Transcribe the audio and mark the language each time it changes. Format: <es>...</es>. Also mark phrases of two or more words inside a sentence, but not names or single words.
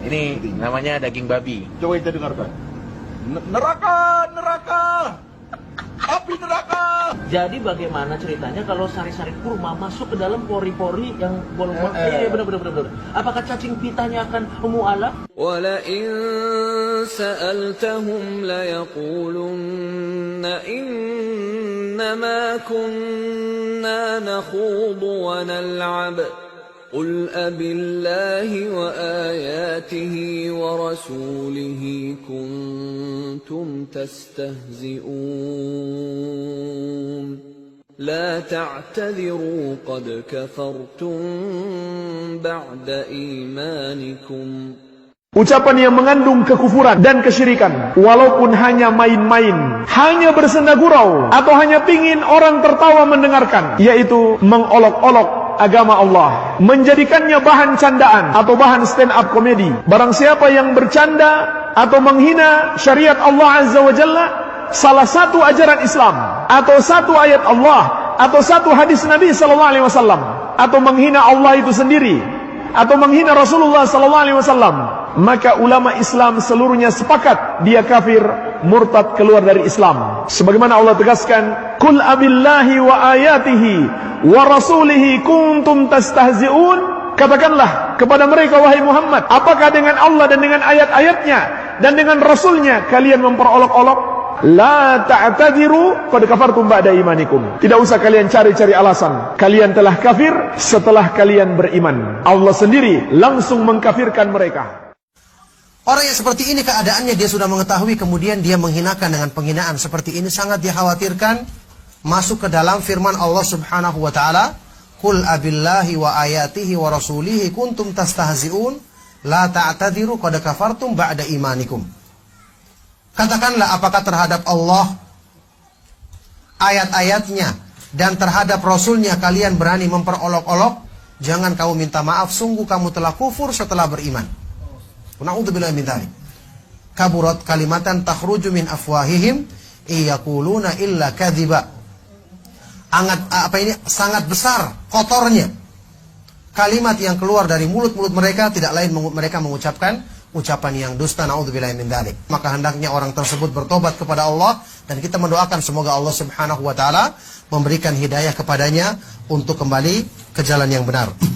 <id>Ini namanya daging babi. Coba kita dengarkan. Neraka, neraka, api neraka. Jadi bagaimana ceritanya kalau sari-sari kurma masuk ke dalam pori-pori yang bolong-bolong? Iya, benar. Apakah cacing pitanya akan mu'alaf?</id> <ar>وَلَئِن سَأَلْتَهُمْ لَيَقُولُنَّ إِنَّمَا كُنَّا نَخُوضُ وَنَلْعَبُ قُلْ أَبِاللَّهِ وَآيَاتِهِ وَرَسُولِهِ كُنتُمْ تَسْتَهْزِئُونَ لَا تَعْتَذِرُوا قَدْ كَفَرْتُمْ بَعْدَ إِيمَانِكُمْ.</ar> <id>Ucapan yang mengandung kekufuran dan kesyirikan, walaupun hanya main-main, hanya bersenda gurau, atau hanya pingin orang tertawa mendengarkan, yaitu mengolok-olok agama Allah, menjadikannya bahan candaan atau bahan</id> <en>stand up</en> <id>komedi. Barang siapa yang bercanda atau menghina syariat Allah</id> <ar>عز وجل,</ar> <id>salah satu ajaran Islam, atau satu ayat Allah, atau satu hadis Nabi</id> <ar>صلى الله عليه وسلم,</ar> <id>atau menghina Allah itu sendiri, atau menghina Rasulullah</id> <ar>صلى الله عليه وسلم,</ar> <id>maka ulama Islam seluruhnya sepakat dia kafir, murtad, keluar dari Islam. Sebagaimana Allah tegaskan,</id> <ar>"قل أبالله وآياته ورسوله كنتم تستهزئون."</ar> <id>Katakanlah kepada mereka, wahai Muhammad, apakah dengan Allah dan dengan ayat-ayatnya dan dengan Rasulnya kalian memperolok-olok?</id> <ar>لا تعتذروا قد كفرتم بعد إيمانكم.</ar> <id>Tidak usah kalian cari-cari alasan. Kalian telah kafir setelah kalian beriman. Allah sendiri langsung mengkafirkan mereka. Orang yang seperti ini keadaannya, dia sudah mengetahui, kemudian dia menghinakan dengan penghinaan seperti ini, sangat dikhawatirkan masuk ke dalam firman Allah</id> <ar>سبحانه وتعالى, "قل أبالله وآياته ورسوله كنتم تستهزئون لا تعتذروا قد كفرتم بعد إيمانكم."</ar> <id>Katakanlah, apakah terhadap Allah, ayat-ayatnya, dan terhadap Rasulnya kalian berani memperolok-olok? Jangan kamu minta maaf, sungguh kamu telah kufur setelah beriman.</id> <ar>نعوذ بالله من ذلك. كبرت كلمة تخرج من أفواههم إن يقولون إلا كذبا.</ar> <id>Sangat besar, kotornya kalimat yang keluar dari mulut-mulut mereka, tidak lain mereka mengucapkan ucapan yang dusta.</id> <ar>نعوذ بالله من ذلك.</ar> <id>Maka hendaknya orang tersebut bertobat kepada Allah, dan kita mendoakan semoga Allah</id> <ar>سبحانه وتعالى</ar> <id>memberikan hidayah kepadanya untuk kembali ke jalan yang benar.</id>